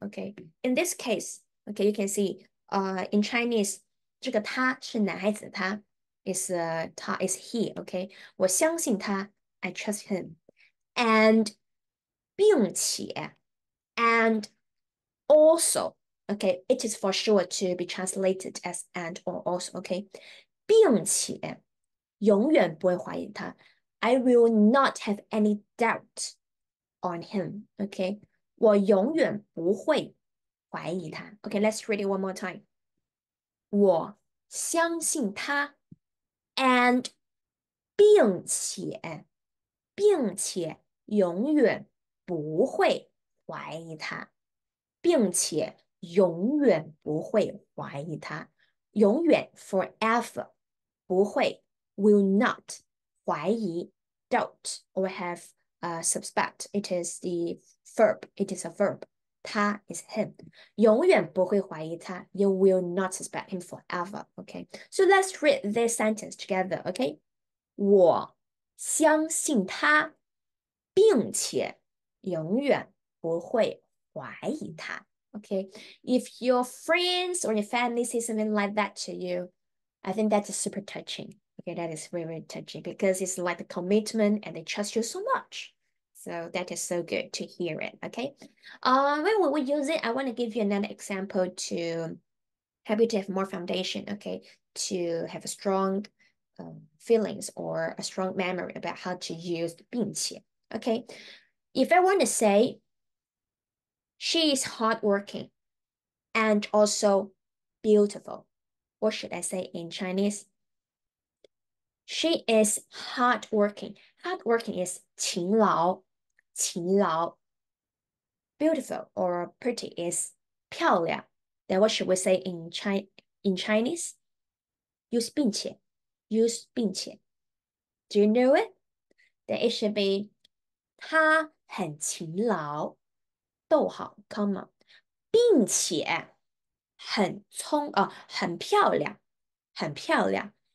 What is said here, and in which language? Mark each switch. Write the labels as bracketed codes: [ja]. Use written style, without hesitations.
[en] Okay, in this case, okay, you can see in Chinese [zh] 这个他是男孩子， [en] 他 is he. Okay, [zh] 我相信他 [en] I trust him and 并且 and also. Okay, it is for sure to be translated as and or also. [zh] Okay, 并且永远不会怀疑他。 [en] I will not have any doubt on him. [zh] Okay, 我永远不会怀疑他。 [en] Okay, let's read it one more time. [zh] 我相信他 and 并且永远不会怀疑他，并且永远不会怀疑他，永远 forever 不会 will not 怀疑 [en] doubt or have suspect. It is the verb. It is a verb. 他 is him. [zh] 永远不会怀疑他. [en] You will not suspect him forever. Okay. So let's read this sentence together. Okay. [zh] 我相信他，并且永远不会怀疑他。 [en] Okay, if your friends or your family say something like that to you, I think that's super touching. Okay, that is very, very touching because it's like the commitment and they trust you so much. So that is so good to hear it. Okay, when we use it, I want to give you another example to help you to have more foundation. Okay, to have a strong feelings or a strong memory about how to use 并且. Okay, if I want to say she is hardworking and also beautiful, what should I say in Chinese? She is hardworking. Hardworking is 勤劳. Beautiful or pretty is 漂亮. Then what should we say in Chinese? Use 并且.Do you know it? Then it should be [zh] 他很勤劳，逗号， [en] comma， [zh] 并且很漂亮，很漂亮。